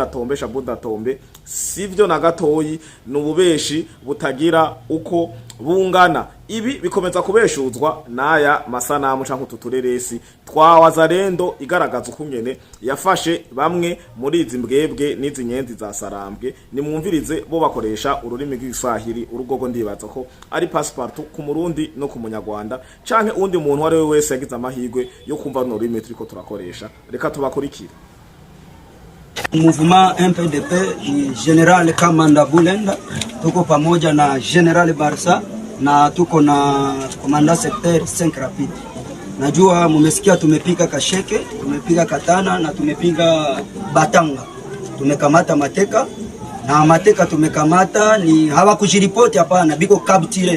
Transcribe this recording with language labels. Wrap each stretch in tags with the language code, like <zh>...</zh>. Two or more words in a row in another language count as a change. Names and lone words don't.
<rn>tombe sivyo na gatoyi nububeshi butagira uko bungana ibi bikomeza kubeshuzwa naya masanamu canke tutureresi twa Wazalendo igaragaza ukunyene yafashe bamwe muri izi mbwebwe n'izi nyenzi za Sarambwe nimwumvirize bo bakoresha ururimi rw'Iswahili urugogo ndibaza ko ari passport ku Murundi no ku Munyarwanda canke undi muntu wari wese yagize amahirwe yo kumva no rurimi turiko turakoresha reka tubakurikira.</rn> <sw>Mouvement MPDP ni General Kamanda Bulenda, tuko pamoja na General Barsa na tuko na Komanda Sector 5 Rapid. Najua mumesikia tumepiga Kasheke, tumepiga Katana na tumepiga Batanga. Tumekamata mateka na mateka tumekamata ni hawakujiripoti hapana, biko capture.</sw>